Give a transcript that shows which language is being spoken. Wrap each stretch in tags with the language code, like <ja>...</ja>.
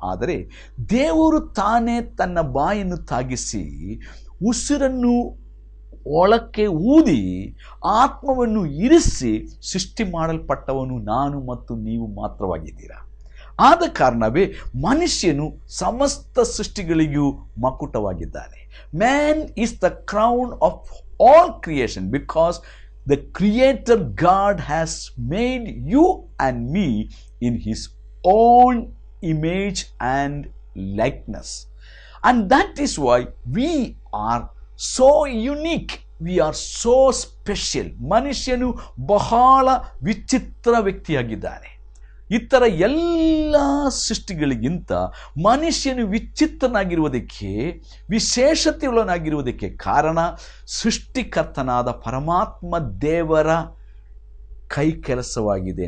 <kn>ಆದರೆ ದೇವರು ತಾನೇ ತನ್ನ ಬಾಯನ್ನು ತಾಗಿಸಿ ಉಸಿರನ್ನು ಒಳಕ್ಕೆ ಊದಿ ಆತ್ಮವನ್ನು ಇರಿಸಿ ಸೃಷ್ಟಿ ಮಾಡಲ್ಪಟ್ಟವನು ನಾನು ಮತ್ತು ನೀವು ಮಾತ್ರವಾಗಿದ್ದೀರಾ. ಆದ ಕಾರಣವೇ ಮನುಷ್ಯನು ಸಮಸ್ತ ಸೃಷ್ಟಿಗಳಿಗೂ ಮಕುಟವಾಗಿದ್ದಾನೆ.</kn> <en>Man is the crown of all creation because the creator God has made you and me in his own image and likeness, and that is why we are so unique, we are so special.</en> <kn>ಮನುಷ್ಯನು ಬಹಳ ವಿಚಿತ್ರ ವ್ಯಕ್ತಿಯಾಗಿದ್ದಾನೆ. ಇತರ ಎಲ್ಲ ಸೃಷ್ಟಿಗಳಿಗಿಂತ ಮನುಷ್ಯನು ವಿಚಿತ್ರನಾಗಿರುವುದಕ್ಕೆ, ವಿಶೇಷತೆಯುಳ್ಳನಾಗಿರುವುದಕ್ಕೆ ಕಾರಣ ಸೃಷ್ಟಿಕರ್ತನಾದ ಪರಮಾತ್ಮ ದೇವರ ಕೈ ಕೆಲಸವಾಗಿದೆ.</kn>